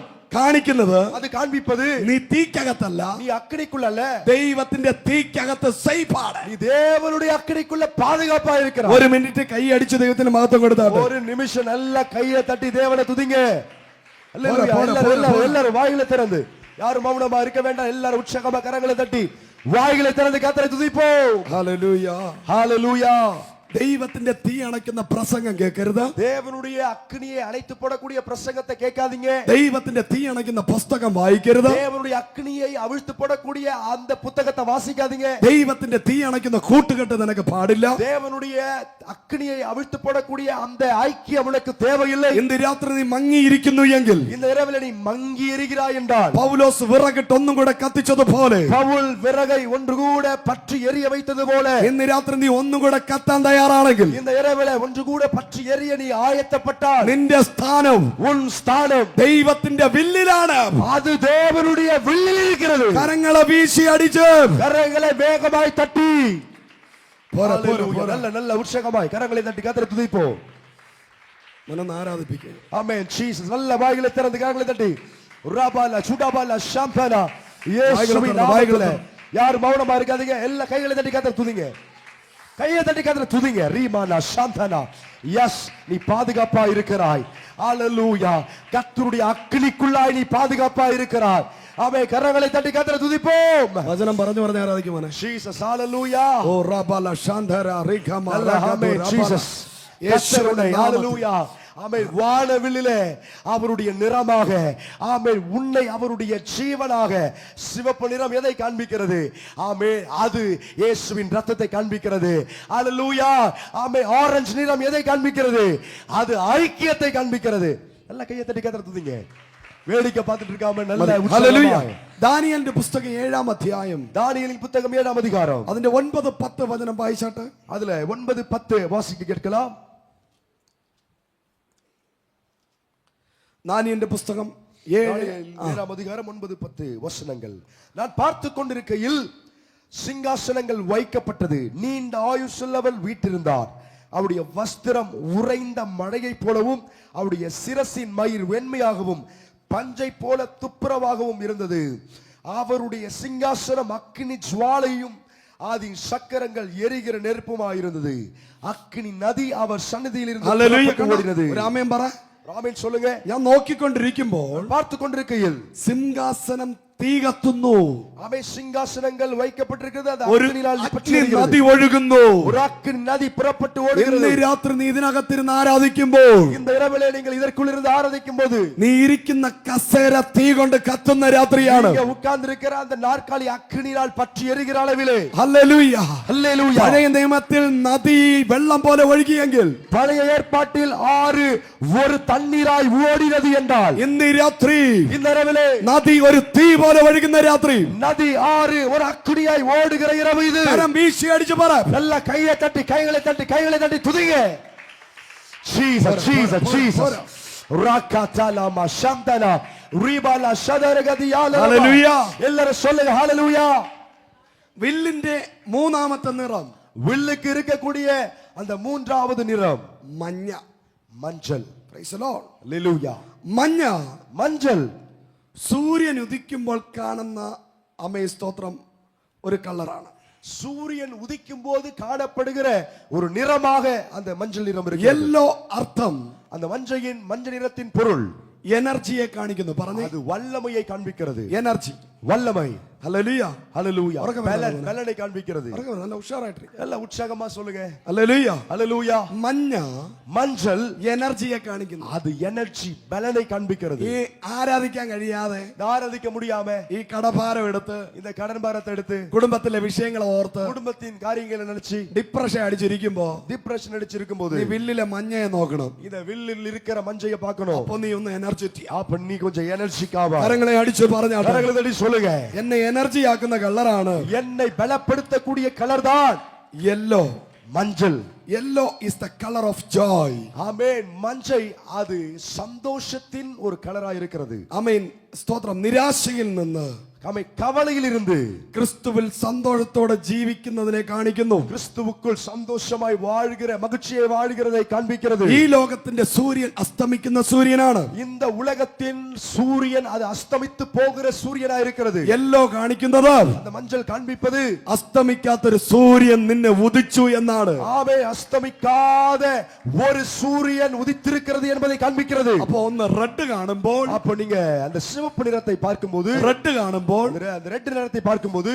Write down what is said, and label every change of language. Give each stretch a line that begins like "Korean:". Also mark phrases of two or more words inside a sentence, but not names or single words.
Malayalam: കാണിക്കുന്നത്
Tamil: அது காண்பிப்பது
Malayalam: നീ തീക്കകത്തല്ല,
Tamil: நீ அக்கினிக்குள்ள அல்ல,
Malayalam: ദൈവത്തിന്റെ തീക്കകത്ത് സേഫാണ്.
Tamil: நீ தேவனுடைய அக்கினிக்குள்ள பாதுகாப்பா இருக்கிறாய்.
Malayalam: ഒരു മിനിറ്റ് കൈ അടിച്ച് ദൈവത്തിന് മഹത്വം കൊടുത്താട്ടെ.
Tamil: ஒரு நிமிஷம் நல்லா கையை தட்டி தேவனை துதிங்க. போட, போட. எல்லாரும் வாயில திறந்து, யாரும் மௌனமா இருக்க வேண்டாம். எல்லாரும் உற்சாகமா கரங்களை தட்டி வாயிலை திறந்து கர்த்தரை துதிப்போம்.
Malayalam: ഹല്ലേലൂയ.
Tamil: ஹalleluya.
Malayalam: ദൈവത്തിന്റെ തീ അണയ്ക്കുന്ന പ്രസംഗം കേൾക്കരുത്.
Tamil: தேவனுடைய அக்கினியை அணைத்து போடக்கூடிய பிரசங்கத்தை கேட்காதீங்க.
Malayalam: ദൈവത്തിന്റെ തീ അണയ്ക്കുന്ന പുസ്തകം വായിക്കരുത്.
Tamil: தேவனுடைய அக்கினியை அவிழ்த்து போடக்கூடிய அந்த புத்தகத்தை வாசிக்காதீங்க.
Malayalam: ദൈവത്തിന്റെ തീ അണയ്ക്കുന്ന കൂട്ടുകെട്ട് നിനക്ക് പാടില്ല.
Tamil: தேவனுடைய அக்கினியை அவிழ்த்து போடக்கூடிய அந்த ஐக்கியம் உனக்கு தேவையில்லை.
Malayalam: ഇന്ന് രാത്രി നീ മങ്ങിയിരിക്കുന്നു എങ്കിൽ,
Tamil: இந்த இரவில் நீ மங்கி எரிகிறாய் என்றால்,
Malayalam: പൗലോസ് വിറകിട്ട് ഒന്നും കൂടെ കത്തിച്ചതുപോലെ,
Tamil: பவுல் விறகை ஒன்று கூட பற்றி எரிய வைத்தது போல,
Malayalam: ഇന്ന് രാത്രി നീ ഒന്നും കൂടെ കത്താൻ തയ്യാറാണെങ്കിൽ,
Tamil: இந்த இரவில் ஒன்று கூட பற்றி எரிய நீ ஆயத்தப்பட்டால்,
Malayalam: നിന്റെ സ്ഥാനം
Tamil: உன் ஸ்தானம்
Malayalam: ദൈവത്തിന്റെ വില്ലിലാണ്.
Tamil: அது தேவனுடைய வில்லில் இருக்கிறது.
Malayalam: കരങ്ങളെ വീശി അടിച്ച്
Tamil: கரங்களை வேகமாய் தட்டி
Malayalam: പോരാ, പോരാ,
Tamil: ஹalleluya.
Malayalam: പോരാ.
Tamil: நல்ல நல்ல உற்சாகமாய் கரங்களை தட்டி கர்த்தரை துதிப்போம்.
Malayalam: മനന്ന് ആരാധിപ്പിക്കുക.
Tamil: ஆமென். ஜீசஸ். நல்ல வாய்களை திறந்து கரங்களை தட்டி ரபாலா சுடாபாலா ஷாம்பனா இயேசுவின் நாமத்திலே யார் மௌனமா இருக்காதீங்க எல்லா கைகளை தட்டி கர்த்தரை துதிங்க கையை தட்டி கர்த்தரை துதிங்க ரீமானா ஷாம்பனா எஸ் நீ பாதுகாப்பா இருக்கிறாய் ஹalleluya கர்த்தருடைய அக்கினிக்குள்ளாய் நீ பாதுகாப்பா இருக்கிறாய் ஆமே கரங்களை தட்டி கர்த்தரை துதிப்போம்
Malayalam: വചനം പറഞ്ഞു പറഞ്ഞ ആരാധിക്കുമോനെ
Tamil: ஜீசஸ் ஹalleluya ഓ റബല ശാന്തര റിഖമ ஆமே ஜீசஸ் യേശുവിനെ ஹalleluya ஆமே வானவில்லிலே அவருடைய நிறமாக ஆமே உன்னை அவருடைய ஜீவனாக சிவப்பு நிறம் எதை காண்பிக்கிறது ஆமே அது இயேசுவின் இரத்தத்தை காண்பிக்கிறது ஹalleluya ஆமே ஆரஞ்சு நிறம் எதை காண்பிக்கிறது அது ஐக்கியத்தை காண்பிக்கிறது நல்ல கையை தட்டி கர்த்தரை துதிங்க வேடிக்கை பார்த்துட்டு இருக்காம நல்ல
Malayalam: ഹല്ലേലൂയ ദാനിയേലിന്റെ പുസ്തകം 7-ാം അധ്യായം
Tamil: தானியேலின் புத்தகம் 7-ஆம் அதிகாரம்
Malayalam: അതിന്റെ 9-10 വചനം വായിച്ചാട്ടെ
Tamil: அதுல 9-10 வாசிக்க கேட்கலாம்
Malayalam: ദാനിയേലിന്റെ പുസ്തകം
Tamil: 7-ஆம் அதிகாரம் 9-10 வசனங்கள் நான் பார்த்து கொண்டிருக்கையில் சிங்காசனங்கள் வைக்கப்பட்டது நீண்ட ஆயுசுள்ளவர் வீற்றிருந்தார் அவருடைய வஸ்திரம் உறைந்த மழையை போலவும் அவருடைய சிரசின் மயிர் வெண்மையாகவும் பஞ்சை போல துப்புரவாகவும் இருந்தது அவருடைய சிங்காசனம் அக்கினி ஜுவாலையும் அதன் சக்கரங்கள் எரிகிற நெருப்புமாயிருந்தது அக்கினி நதி அவர் சந்நிதியில் இருந்து ஓடினது
Malayalam: ഒരു ആമേൻ പറ
Tamil: ஆமென் சொல்லுங்க
Malayalam: ഞാൻ നോക്കിക്കൊണ്ടിരിക്കുമ്പോൾ
Tamil: பார்த்து கொண்டிருக்கையில்
Malayalam: സിംഹാസനം തീ കത്തുന്നു
Tamil: ஆமென் சிங்காசனங்கள் வைக்கப்பட்டிருக்கிறது அது
Malayalam: ഒരു
Tamil: அக்கினியால் பற்றி
Malayalam: അഗ്നി
Tamil: எரிகிறது
Malayalam: നദി ഒഴുകുന്നു
Tamil: ஒரு அக்கினி நதி புறப்பட்டு ஓடுகிறது
Malayalam: ഇന്ന് രാത്രി നീ ഇതിനകത്തിരുന്ന് ആരാധിക്കുമ്പോൾ
Tamil: இந்த இரவிலே நீங்கள் இதற்குள் இருந்து ஆராதிக்கும் போது
Malayalam: നീ ഇരിക്കുന്ന കസേര തീ കൊണ്ട് കത്തുന്ന രാത്രിയാണ്
Tamil: நீங்க உட்கார்ந்து இருக்கிற அந்த நாற்காலி அக்கினியால் பற்றி எரிகிற அளவிலே
Malayalam: ഹല്ലേലൂയ
Tamil: ஹல்லேலூயா
Malayalam: പഴയ നിയമത്തിൽ നദി വെള്ളം പോലെ ഒഴുകിയെങ്കിൽ
Tamil: பழைய ஏற்பாட்டில் ஆறு ஒரு தண்ணீராய் ஓடினது என்றால்
Malayalam: ഇന്ന് രാത്രി
Tamil: இந்த இரவிலே
Malayalam: നദി ഒരു തീ പോലെ ഒഴുകുന്ന രാത്രി
Tamil: நதி ஆறு ஒரு அக்கினியாய் ஓடுகிற இரவு இது
Malayalam: കരം വീശി അടിച്ചു പറ
Tamil: நல்ல கையை தட்டி கைகளை தட்டி துதிங்க ஜீசஸ் ஜீசஸ் ஜீசஸ் ராகாதாலாமா ஷந்தனா ரிபாலா ஷதரகதியால
Malayalam: ഹല്ലേലൂയ
Tamil: எல்லாரும் சொல்லுங்க ஹalleluya
Malayalam: വില്ലിന്റെ മൂന്നാമത്തെ നിറം
Tamil: வில்லுக்கு இருக்கக்கூடிய அந்த மூன்றாவது நிறம்
Malayalam: മഞ്ഞ
Tamil: மஞ்சள்
English: Praise the Lord.
Tamil: ஹalleluya
Malayalam: മഞ്ഞ
Tamil: மஞ்சள்
Malayalam: സൂര്യൻ ഉദിക്കുമ്പോൾ കാണുന്ന അമേ സ്തോത്രം ഒരു കളറാണ്
Tamil: சூரியன் உதிக்கும் போது காணப்படுகிற ஒரு நிறமாக அந்த மஞ்சள் நிறம் இருக்கு
Malayalam: യെല്ലോ അർത്ഥം
Tamil: அந்த மஞ்சள் நிறத்தின் பொருள்
Malayalam: എനർജിയെ കാണിക്കുന്നു പറഞ്ഞു
Tamil: அது வல்லமையை காண்பிக்கிறது
Malayalam: എനർജി
Tamil: வல்லமை
Malayalam: ഹല്ലേലൂയ
Tamil: ஹalleluya உறக்க பலனை காண்பிக்கிறது
Malayalam: നല്ല ഉഷാറായിട്ട്
Tamil: எல்லாம் உற்சாகமா சொல்லுங்க
Malayalam: ഹല്ലേലൂയ
Tamil: ஹalleluya
Malayalam: മഞ്ഞ
Tamil: மஞ்சள்
Malayalam: എനർജിയെ കാണിക്കുന്നു
Tamil: அது எனர்ஜி பலனை காண்பிக்கிறது
Malayalam: ഈ ആരാധിക്കാൻ കഴിയാതെ
Tamil: ஆராதிக்க முடியாம
Malayalam: ഈ കടഭാരം എടുത്ത്
Tamil: இந்த கடன் பாரத்தை எடுத்து
Malayalam: കുടുംബത്തിലെ വിഷയങ്ങൾ ഓർത്ത്
Tamil: குடும்பத்தின் காரியங்களை நினைச்சு
Malayalam: ഡിപ്രഷൻ അടിച്ചിരിക്കുമ്പോ
Tamil: டிப்ரஷன் அடிச்சிருக்கும் போது
Malayalam: നീ വില്ലിലെ മഞ്ഞയെ നോക്കണം
Tamil: இந்த வில்லில் இருக்கிற மஞ்சையை பார்க்கணும்
Malayalam: അപ്പൊ നീ ഒന്ന് എനർജറ്റി
Tamil: அப்ப நீ கொஞ்சம் எனர்ஜிக்காவா
Malayalam: കരങ്ങളെ അടിച്ചു പറഞ്ഞാട്ടെ
Tamil: கரங்களை தட்டி சொல்லுங்க
Malayalam: എന്നെ എനർജി ആക്കുന്ന കളറാണ്
Tamil: என்னை பலப்படுத்தக்கூடிய கலர் தான்
Malayalam: യെല്ലോ
Tamil: மஞ்சள்
English: Yellow is the colour of joy
Tamil: ஆமென் மஞ்சை அது சந்தோஷத்தின் ஒரு கலரா இருக்கிறது
Malayalam: ആമേൻ സ്തോത്രം നിരാശയിൽ നിന്ന്
Tamil: ஆமென் கவலையில் இருந்து
Malayalam: ക്രിസ്തുവിൽ സന്തോഷത്തോടെ ജീവിക്കുന്നതിനെ കാണിക്കുന്നു
Tamil: கிறிஸ்துவுக்குள் சந்தோஷமாய் வாழ்கிற மகிழ்ச்சியை வாழ்கிறதை காண்பிக்கிறது
Malayalam: ഈ ലോകത്തിന്റെ സൂര്യൻ അസ്തമിക്കുന്ന സൂര്യനാണ്
Tamil: இந்த உலகத்தின் சூரியன் அது அஸ்தமித்து போகிற சூரியனா இருக்கிறது
Malayalam: യെല്ലോ കാണിക്കുന്നത്
Tamil: அந்த மஞ்சள் காண்பிப்பது
Malayalam: അസ്തമിക്കാത്തൊരു സൂര്യൻ നിന്നെ ഉദിച്ചു എന്നാണ്
Tamil: ஆமே அஸ்தமிக்காத ஒரு சூரியன் உதித்திருக்கிறது என்பதை காண்பிக்கிறது
Malayalam: അപ്പൊ ഒന്ന് റെഡ് കാണുമ്പോൾ
Tamil: அப்ப நீங்க அந்த சிவப்பு நிறத்தை பார்க்கும்போது
Malayalam: റെഡ് കാണുമ്പോൾ
Tamil: அந்த ரெட் நிறத்தை பார்க்கும்போது